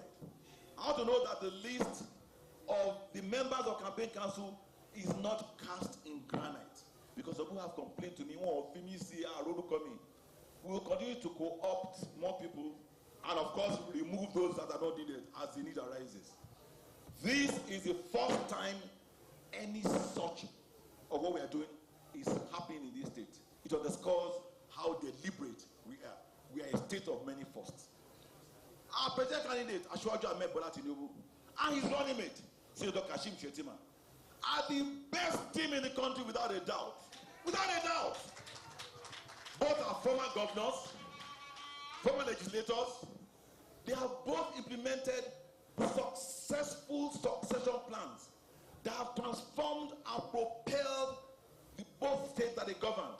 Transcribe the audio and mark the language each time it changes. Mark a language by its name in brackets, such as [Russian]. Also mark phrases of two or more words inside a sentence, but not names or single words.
[English] I want to know that the list of the members of campaign council is not cast in granite, because some people have complained to me, we will continue to co-opt more people and of course remove those that are not needed as the need arises. This is the first time any such of what we are doing is happening in this state. It underscores how deliberate we are. We are a state of many firsts. Our president candidate, Asiwaju Ahmed Bola Tinubu, and his running mate, Senator Kashim Shettima, are the best team in the country without a doubt. Without a doubt. Both are former governors, former legislators. They have both implemented successful succession plans that have transformed and propelled the both states that they governed.